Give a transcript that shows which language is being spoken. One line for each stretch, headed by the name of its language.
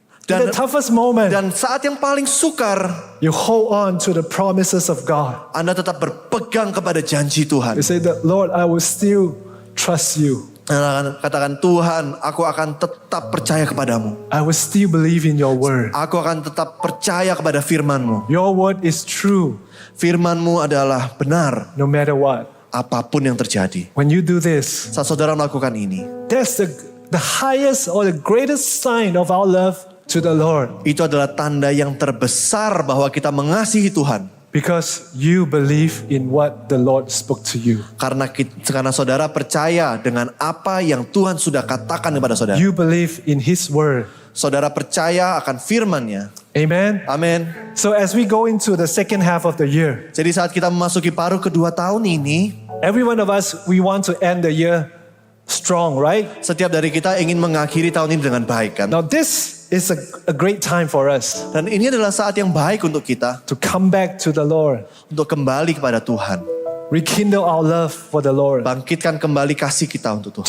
Indonesian: Dan saat yang paling sukar,
English: you hold on to the promises of God.
Indonesian: Anda tetap berpegang kepada janji Tuhan.
English: You say that, Lord, I will still trust you.
Indonesian: Anda katakan, Tuhan, aku akan tetap percaya kepadamu.
English: I will still believe in your word.
Indonesian: Aku akan tetap percaya kepada firman-Mu.
English: Your word is true
Indonesian: Firman-Mu adalah benar
English: no matter what.
Indonesian: apapun yang terjadi.
English: When you do this,
Indonesian: Saat saudara melakukan ini,
English: that's the highest or the greatest sign of our love to the Lord.
Indonesian: itu adalah tanda yang terbesar bahwa kita mengasihi Tuhan.
English: Because you believe in what the Lord spoke to you.
Indonesian: Karena saudara percaya dengan apa yang Tuhan sudah katakan kepada saudara.
English: You believe in His word.
Indonesian: Saudara percaya akan firman-Nya.
English: Amen.
Indonesian: Amin.
English: So as we go into the second half of the year,
Indonesian: Jadi saat kita memasuki paruh kedua tahun ini,
English: every one of us, we want to end the year strong, right?
Indonesian: setiap dari kita ingin mengakhiri tahun ini dengan baik, kan?
English: Now this is a great time for us
Indonesian: Dan ini adalah saat yang baik untuk kita
English: to come back to the Lord.
Indonesian: untuk kembali kepada Tuhan.
English: Rekindle our love for the Lord.
Indonesian: Bangkitkan kembali kasih kita untuk Tuhan.